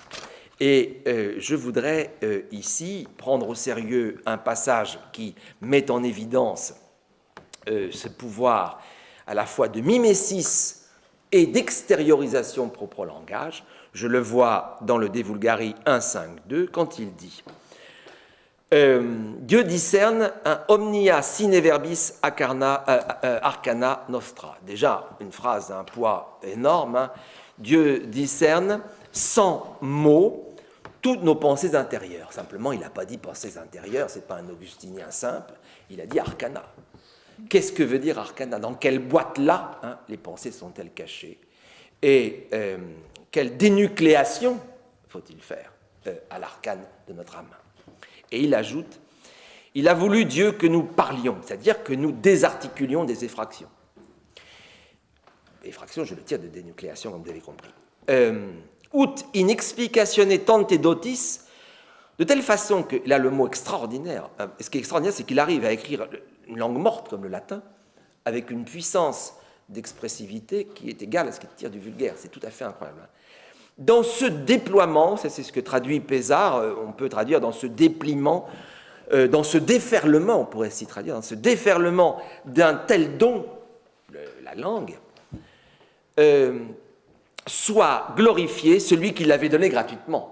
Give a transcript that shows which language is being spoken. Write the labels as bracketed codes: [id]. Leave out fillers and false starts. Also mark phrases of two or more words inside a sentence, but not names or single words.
[fr] Et je voudrais ici prendre au sérieux un passage qui met en évidence ce pouvoir à la fois de mimésis et d'extériorisation propre au langage. Je le vois dans le De Vulgari 1.5.2 quand il dit Dieu discerne un [la] omnia sine verbis arcana nostra. [fr] Déjà, une phrase d'un poids énorme. Hein. Dieu discerne sans mots toutes nos pensées intérieures. Simplement, il n'a pas dit pensées intérieures, ce n'est pas un augustinien simple, il a dit arcana. Qu'est-ce que veut dire arcana? Dans quelle boîte-là les pensées sont-elles cachées? Et quelle dénucléation faut-il faire à l'arcane de notre âme? Et il ajoute, il a voulu Dieu que nous parlions, c'est-à-dire que nous désarticulions des effractions. Effraction, je le tire de dénucléation, comme vous avez compris. [la] Ut in explicatione tante dotis, [fr] de telle façon que, là le mot extraordinaire, ce qui est extraordinaire, c'est qu'il arrive à écrire une langue morte comme le latin, avec une puissance d'expressivité qui est égale à ce qui tire du vulgaire. C'est tout à fait incroyable. Dans ce déploiement, ça c'est ce que traduit Pézard, on peut traduire dans ce dépliement, dans ce déferlement, on pourrait s'y traduire, dans ce déferlement d'un tel don, la langue, soit glorifié celui qui l'avait donné gratuitement.